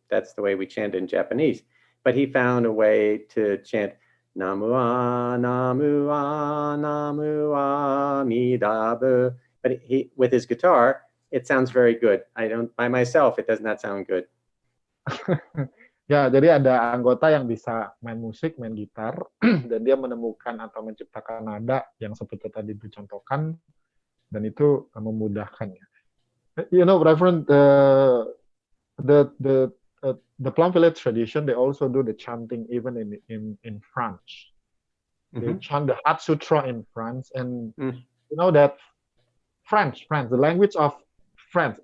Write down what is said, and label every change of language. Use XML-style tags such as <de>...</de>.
<en>That's the way we chant in Japanese. But he found a way to chant</en> <ja>Namu Namu Namu Amida Bu.</ja> <en>But he, with his guitar, it sounds very good. By myself, it does not sound good.</en> <id>Ya, jadi ada anggota yang bisa main musik, main gitar, dan dia menemukan atau menciptakan nada yang seperti tadi dicontohkan, dan itu memudahkannya.</id> <en>You know, Reverend, the Plum Village tradition, they also do the chanting even in French. They chant the Heart Sutra in French, and you know that French, the language of France.</en>